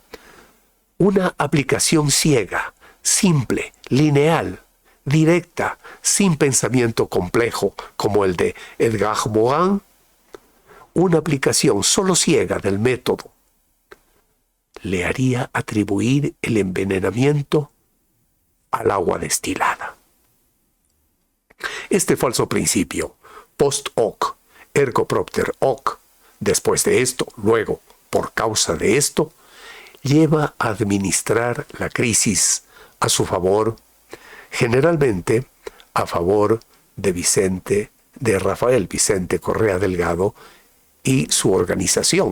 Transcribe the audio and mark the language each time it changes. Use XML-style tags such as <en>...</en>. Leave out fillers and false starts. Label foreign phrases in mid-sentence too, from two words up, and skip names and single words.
<es>una aplicación ciega, simple, lineal, directa, sin pensamiento complejo como el de Edgar Morin, una aplicación solo ciega del método, le haría atribuir el envenenamiento al agua destilada. Este falso principio,</es> <la>post hoc, ergo propter hoc,</la> <es>después de esto, luego, por causa de esto, lleva a administrar la crisis a su favor, generalmente a favor de Rafael Vicente Correa Delgado y su organización.</es>